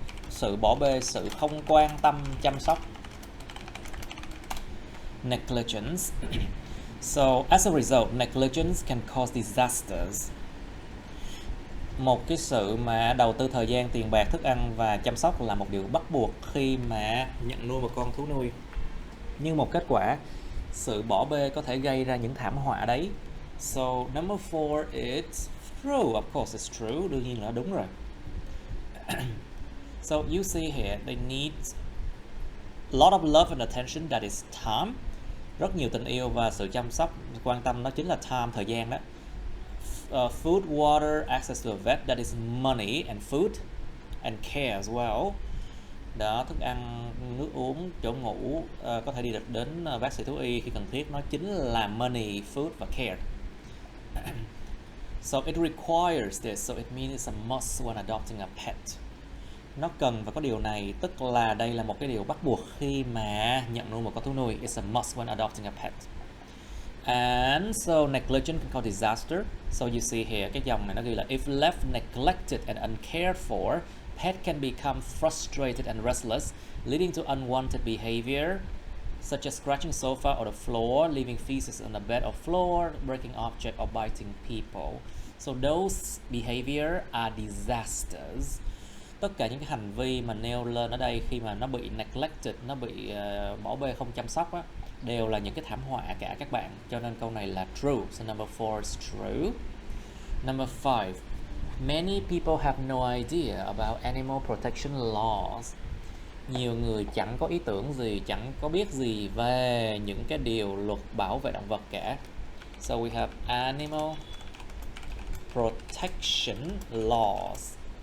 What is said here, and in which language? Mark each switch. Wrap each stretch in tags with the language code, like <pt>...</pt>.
<vi>Sự bỏ bê, sự không quan tâm chăm sóc.</vi> <en>Negligence. So as a result, negligence can cause disasters.</en> <vi>Một cái sự mà đầu tư thời gian, tiền bạc, thức ăn và chăm sóc là một điều bắt buộc khi mà nhận nuôi một con thú nuôi. Nhưng một kết quả, sự bỏ bê có thể gây ra những thảm họa đấy.</vi> <en>So number 4 is true. Of course it's true.</en> <vi>Đương nhiên là đúng rồi.</vi> <en>So you see here, they need a lot of love and attention, that is time.</en> <vi>Rất nhiều tình yêu và sự chăm sóc, quan tâm, đó chính là time, thời gian đó.</vi> <en>Food, water, access to a vet, that is money and food and care as well.</en> <vi>Đó, thức ăn, nước uống, chỗ ngủ, có thể đi được đến bác sĩ thú y khi cần thiết, nó chính là money, food và care.</vi> <en>So it requires this, so it means it's a must when adopting a pet.</en> <vi>Nó cần và có điều này, tức là đây là một cái điều bắt buộc khi mà nhận nuôi một con thú nuôi.</vi> <en>It's a must when adopting a pet. And so negligence can cause disaster. So you see here,</en> <vi>cái dòng này nó ghi là</vi> <en>if left neglected and uncared for, pet can become frustrated and restless, leading to unwanted behavior, such as scratching sofa or the floor, leaving feces on the bed or floor, breaking objects or biting people. So those behavior are disasters.</en> <vi>Tất cả những cái hành vi mà nêu lên ở đây khi mà nó bị neglected, nó bị bỏ bê, không chăm sóc á, đều là những cái thảm họa cả các bạn. Cho nên câu này là true.</vi> <en>So number 4 is true. Number 5. Many people have no idea about animal protection laws.</en> <vi>Nhiều người chẳng có ý tưởng gì, chẳng có biết gì về những cái điều luật bảo vệ động vật cả.</vi> <en>So we have animal protection laws.</en>